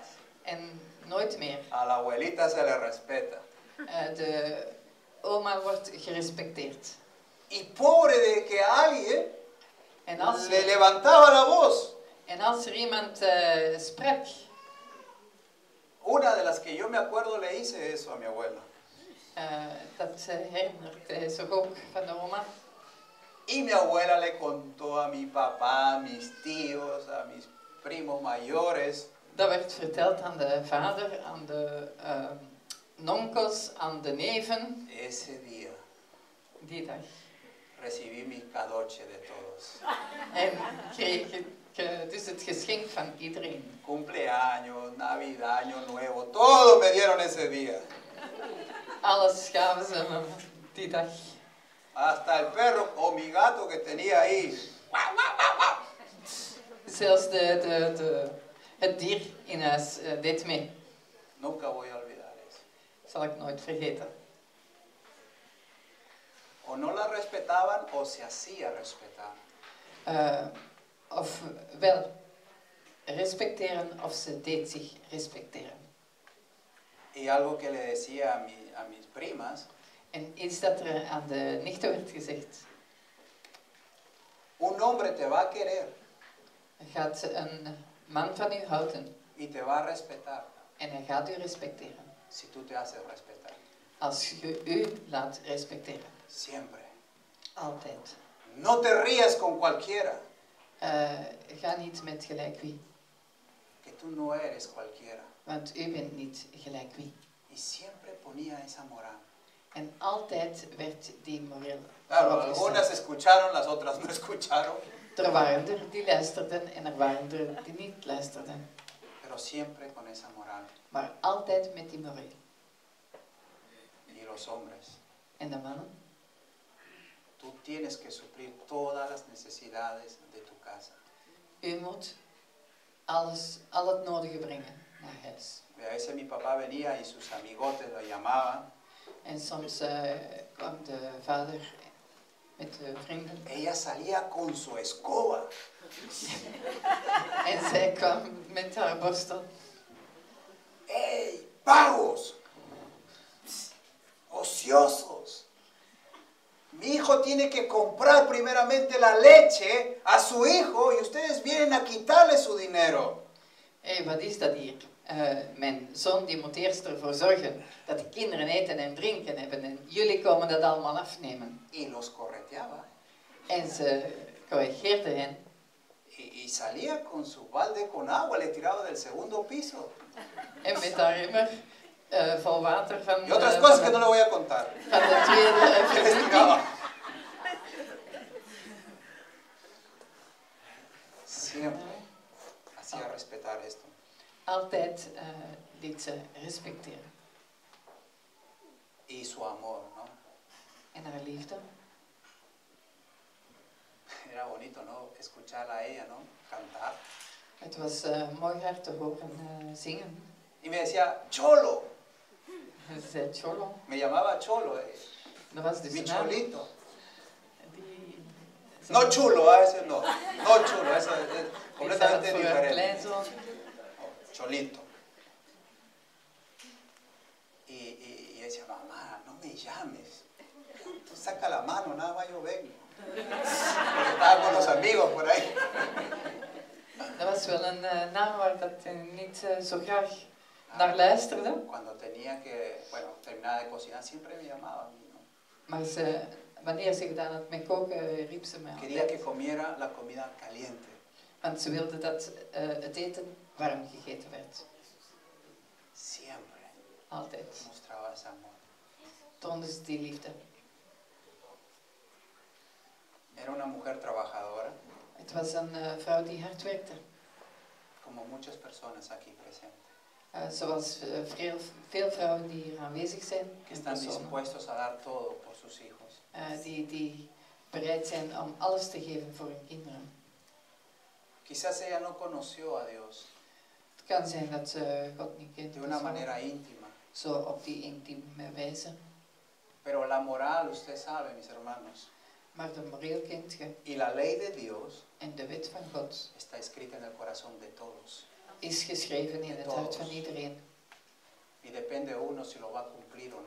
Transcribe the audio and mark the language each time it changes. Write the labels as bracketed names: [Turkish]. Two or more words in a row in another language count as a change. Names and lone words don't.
[Dutch] En nooit meer. [Spanish] A la abuelita se le respeta. [Dutch] De oma wordt gerespecteerd. [Spanish] Y pobre de que alguien [Dutch] En als [Spanish] le levantaba la voz. [Dutch] er iemand sprak, [Spanish] Una de las que yo me acuerdo le hice eso a mi abuela. [Dutch] dat herinnert hij zich ook van de oma. [Spanish] Y mi abuela le contó a mi papá, a mis tíos, a mis primos mayores. [Dutch] Dat werd verteld aan de vader, aan de nonkels, aan de neven. [Spanish] Ese día [Dutch] Die dag. [Spanish] recibí mi cadoche de todos. [Dutch] En kreeg ik dus het geschenk van iedereen. [Spanish] Cumpleaños, Navidad, Año Nuevo, todo me dieron ese día. [Dutch] Alles gaven ze me die dag. [Spanish] Hasta el perro o mi gato que tenía ahí. [Dutch] Zelfs het dier in huis deed mee. [Spanish] Nunca voy a olvidar eso. [Dutch] Zal ik nooit vergeten. [Spanish] O no la respetaban o se hacía respetar. [Dutch] Of wel respecteren of ze deed zich respecteren. [Spanish] Y algo que le decía a mis primas, [Dutch] En iets dat er aan de nichten werd gezegd. [Spanish] un hombre te va a querer [Dutch] Gaat een man van u houden [Spanish] y te va a respetar [Dutch] en hij gaat u respecteren. [Spanish] si tú te haces respetar. [Dutch] Als je u laat respecteren. [Spanish] Siempre. [Dutch] Altijd. [Spanish] No te rías con cualquiera, [Dutch] Ga niet met gelijk wie. [Spanish] que tú no eres cualquiera. [Dutch] Want u bent niet gelijk wie. [Spanish] Y siempre ponía esa moral. [Dutch] En altijd werd die moreel [Spanish] Claro, [Dutch] vooropgesteld. [Spanish] algunas escucharon, las otras no escucharon, [Dutch] Er waren er die luisterden en er waren er die niet luisterden. [Spanish] pero siempre con esa moral. [Dutch] Maar altijd met die moreel. [Spanish] Y los hombres, [Dutch] En de mannen, [Spanish] tú tienes que suplir todas las necesidades de tu casa. [Dutch] u moet al het nodige brengen naar huis. [Spanish] A veces mi papá venía y sus amigotes lo llamaban. [Dutch] En soms kwam de vader met de vrienden. [Spanish] Ella salía con su escoba. [Dutch] En zij kwam met haar borstel. [Spanish] ¡Ey, vagos! ¡Ociosos! Mi hijo tiene que comprar primeramente la leche a su hijo y ustedes vienen a quitarle su dinero. [Dutch] Hé, wat is dat hier? Mijn zoon die moet eerst ervoor zorgen dat de kinderen eten en drinken hebben en jullie komen dat allemaal afnemen. [Spanish] Y los correteaba. [Dutch] En ze corrigeerde hen. [Spanish] Y salía con su balde con agua, le tiraba del segundo piso. [Dutch] En met haar immer vol water van, [Spanish] Y otras cosas que no le voy a contar. [Dutch] van de tweede [Spanish] Que les [Dutch] verdieping. [Spanish] tiraba. Siempre hacía respetar esto. [Dutch] Altijd liet ze respecteren. [Spanish] Y su amor, ¿no? [Dutch] En haar liefde. [Spanish] Era bonito, ¿no? Escucharla a ella, ¿no? Cantar. [Dutch] Het was mooi haar te horen zingen. [Spanish] Y me decía, Cholo. [Dutch] Ze zei Cholo. [Spanish] Me llamaba Cholo. [Dutch] Dat was dus [Spanish] Mi [Dutch] de naam. [Spanish] Cholito. [Dutch] Die, [Spanish] No chulo, a veces no. No chulo, eso es [Dutch] die [Spanish] completamente [Dutch] staat voor haar [Spanish] diferente. [Dutch] kleinzoon. [Spanish] No, Cholito. Y decía, mamá, no me llames. Tú saca la mano, nada más yo vengo. Porque estaba con los amigos por ahí. [Dutch] Dat was wel een naam waar dat niet zo graag naar luisterde. [Spanish] Cuando tenía que, bueno, terminaba de cocinar, siempre me llamaba a mí, ¿no? [Dutch] Maar wanneer ze gedaan had met koken, riep ze mij [Spanish] Quería [Dutch] altijd. [Spanish] que comiera la comida caliente. [Dutch] Want ze wilde dat het eten warm gegeten werd. [Spanish] Siempre [Dutch] Altijd. [Spanish] mostraba ese amor. [Dutch] Toonde ze die liefde. [Spanish] Era una mujer trabajadora, [Dutch] Het was een vrouw die hard werkte. [Spanish] como muchas personas aquí presentes, [Dutch] Zoals veel vrouwen die hier aanwezig zijn. [Spanish] que [Dutch] in [Spanish] están [Dutch] personen, [Spanish] dispuestos a dar todo por sus hijos. [Dutch] die bereid zijn om alles te geven voor hun kinderen. [Spanish] Quizás ella no conoció a Dios [Dutch] Het kan zijn dat ze God niet kent. [Spanish] de una [Dutch] of zo. [Spanish] manera íntima, [Dutch] Zo op die intieme wijze. [Spanish] pero la moral, usted sabe, mis hermanos, [Dutch] Maar de moreel kent je. [Spanish] y la ley de Dios [Dutch] En de wet van God [Spanish] está escrita en el corazón de todos. [Dutch] is geschreven in [Spanish] De [Dutch] het hart [Spanish] todos. [Dutch] van iedereen. [Spanish] Y depende uno si lo va a cumplir o no.